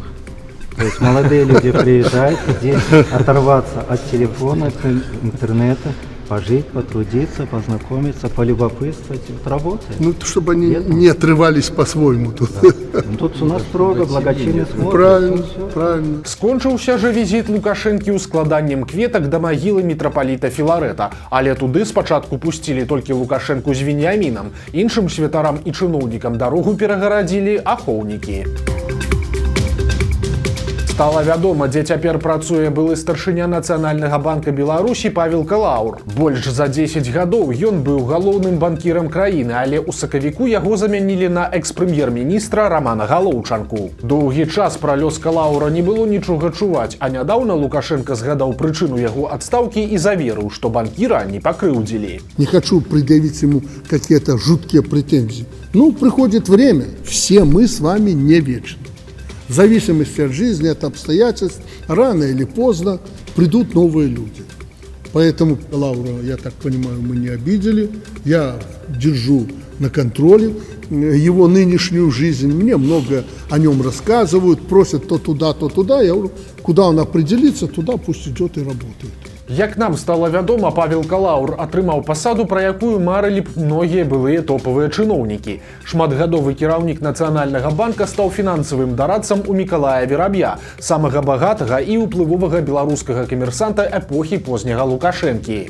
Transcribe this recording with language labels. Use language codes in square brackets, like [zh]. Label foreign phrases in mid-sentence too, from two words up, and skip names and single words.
[ru] То есть молодые люди приезжают здесь оторваться от телефона, от интернета пожить, потрудиться, познакомиться, полюбопытствовать. Вот работает. Ну, чтобы они Нет? не отрывались по-своему тут. Ну, тут у нас строго, благочинный смотр. Правильно, правильно. [be] Скончыўся жа візіт Лукашэнкі ў складаннем кветак да магілы мітрапаліта Філарэта, але туды спачатку пусцілі толькі Лукашэнку з Веніямінам. Іншым святарам і чыноўнікам дарогу перагарадзілі ахоўнікі. Стала вядома, дзе цяпер працуе былы старшыня Нацыянальнага банка Беларусі Павел Калаур. Больш за 10 гадоў ён быў галоўным банкірам краіны, але ў сакавіку яго замянілі на экс-прэм'ер-міністра Рамана Галоўчанку. Доўгі час пра лёс Калаура не было нічога чуваць, а нядаўна Лукашенко згадаў прычыну яго адстаўкі і заверыў, што банкіра не пакрыўдзілі. [ru] Не хочу предъявить ему какие-то жуткие претензии. Ну, приходит время. Все мы с вами не вечны. В зависимости от жизни, от обстоятельств, рано или поздно придут новые люди. Поэтому Лаура, я так понимаю, мы не обидели. Я держу на контроле его нынешнюю жизнь. Мне много о нем рассказывают, просят то туда. Я говорю, куда он определится, туда пусть идет и работает. [be] Як нам стала вядома, Павел Калаур атрымаў пасаду, пра якую марылі б многія былыя топавыя чыноўнікі. Шматгадовы кіраўнік Нацыянальнага банка стаў фінансавым дарадцам у Мікалая Вераб'я, самага багатага і ўплывовага беларускага камерсанта эпохі позняга Лукашэнкі.